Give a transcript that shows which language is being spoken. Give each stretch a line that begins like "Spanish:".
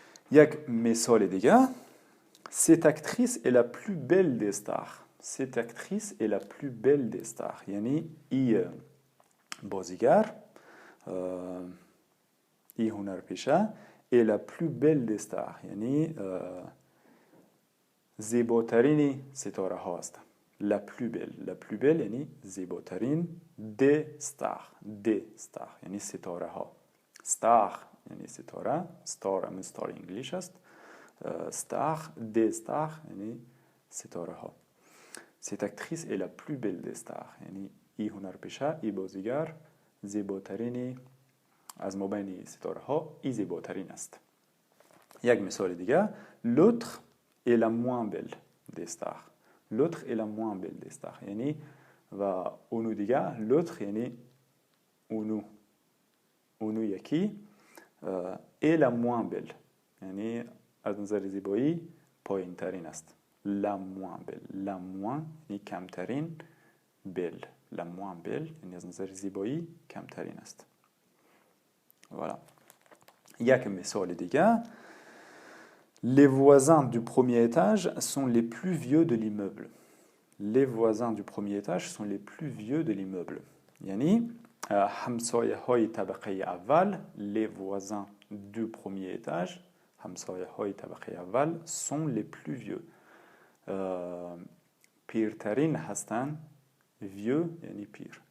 Persian: یک مثال دیگه,
French: Cette actrice est la plus belle des stars. Cette actrice est la plus belle des stars.
Persian: یعنی ای بازیگر, ای هنرپیشه,
French: est la plus belle des stars.
Persian: یعنی زیباترین ستاره ها است.
French: La plus belle
Persian: یعنی زیباترین,
French: des stars
Persian: یعنی ستاره ها. star یعنی ستاره, star انگلیش است.
French: star, des stars
Persian: یعنی ستاره ها.
French: Cette actrice est la plus belle des stars.
Persian: یعنی ای هنرپیشه, ای بازیگر زیباترینی از مابین ستاره ها, ای زیباترین است. یک مثال دیگه,
French: L'autre est la moins belle des stars. L'autre est la moins belle des stars.
Persian: یعنی و اونو دیگه,
French: l'autre
Persian: یعنی اونو یکی,
French: est la moins belle
Persian: یعنی از نظر زیبایی پایین ترین است.
French: La moins belle. La moins
Persian: یعنی کمترین,
French: belle. La moins belle
Persian: یعنی از نظر زیبایی کمترین است.
French: Voilà.
Persian: یک مثال دیگه,
French: Les voisins du premier étage sont les plus vieux de l'immeuble. Les voisins du premier étage sont les plus vieux de l'immeuble.
Persian: یعنی همسایه های طبقه اول,
French: les voisins du premier étage,
Persian: همسایه های طبقه اول,
French: sont les plus vieux.
Persian: پیرترین هستن, vieux یعنی پیر.